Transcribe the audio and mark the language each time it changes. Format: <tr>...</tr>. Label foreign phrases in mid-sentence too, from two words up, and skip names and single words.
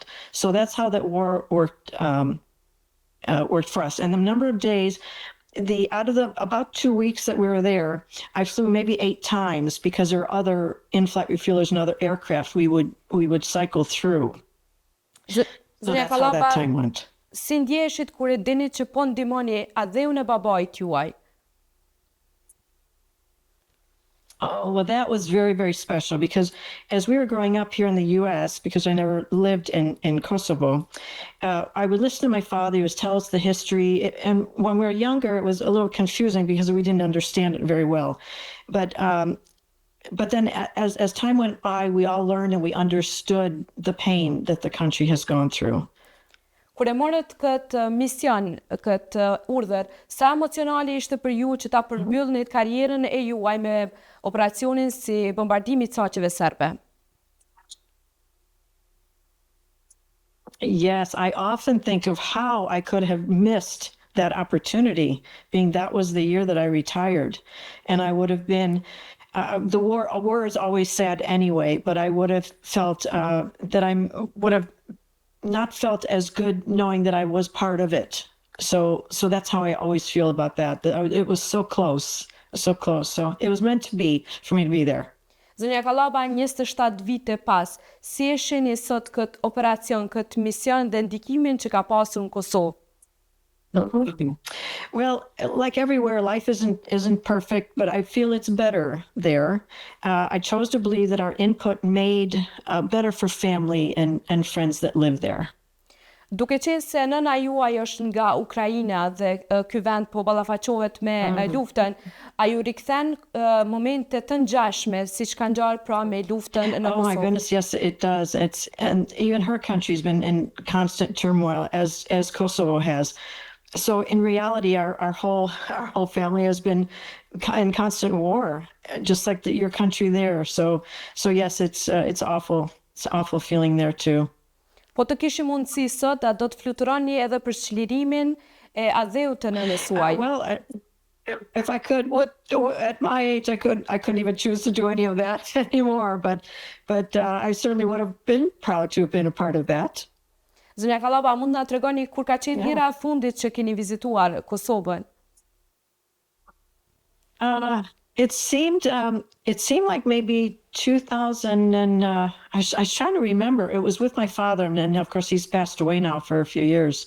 <en>So that's how that war worked for us. And the number of days, out of the about 2 weeks that we were there, I flew maybe 8 times because there are other in-flight refuelers and other aircraft we would cycle through. So that's how that time went.</en> <sq>Si ndjeshit kur e dini që po ndihmoni adheun e babait juaj?</sq> <en>Oh, well, that was very, very special because as we were growing up here in the U.S., because I never lived in Kosovo, I would listen to my father. He would tell us the history. And when we were younger, it was a little confusing because we didn't understand it very well. But then as time went by, we all learned and we understood the pain that the country has gone through.</en> <sq>Kur e morët këtë mision, këtë urdhër, sa emocionale ishte për ju që ta përmbyllnit karrierën e juaj me operacionin si bombardimi i caqeve serbe?</sq> <en>Yes, I often think of how I could have missed that opportunity, being that was the year that I retired. And I would have been, the war is always sad anyway, but I would have felt would have not felt as good knowing that I was part of it. So that's how I always feel about that. It was so close. So it was meant to be for me to be there.</en> <sq>Zonja Kallaba, 27 vite pas, si e shihni sot këtë operacion, këtë mision dhe ndikimin që ka pasur në Kosovë?</sq> <en>Well, like everywhere, life isn't perfect, but I feel it's better there. I chose to believe that our input made better for family and friends that live there.</en> <sq>Duke qenë se nëna juaj është nga Ukraina dhe ky vend po ballafaqohet me luftën, a ju rikthen momente të ngjashme siç ka ngjarë pra me luftën në Kosovë?</sq> <en>Oh my goodness, yes, it does. And even her country's been in constant turmoil as Kosovo has. So in reality, our whole family has been in constant war, just like your country there. So yes, it's awful. It's an awful feeling there too.</en> <sq>Po të kishim mundësi sot, a do të fluturoni edhe për çlirimin e adheut të nënës suaj?</sq> <en>If I could, at my age, I couldn't even choose to do any of that anymore. But I certainly would have been proud to have been a part of that.</en> <sq>Zonja Kallaba, mund na tregoni kur ka qenë hera e fundit që keni vizituar Kosovën?</sq> <en>It seemed like maybe 2000 and I was trying to remember. It was with my father, and then of course he's passed away now for a few years.</en>